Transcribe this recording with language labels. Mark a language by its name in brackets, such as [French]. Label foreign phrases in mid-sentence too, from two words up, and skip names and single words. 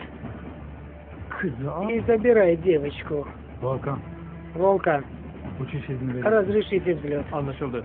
[Turkish] kızı al. [Russian] и забирай девочку. [Turkish] Volkan, [Russian] Волкан, [Turkish] uçuş izni verin. [Russian] разрешите взлет. [Turkish] Anlaşıldı.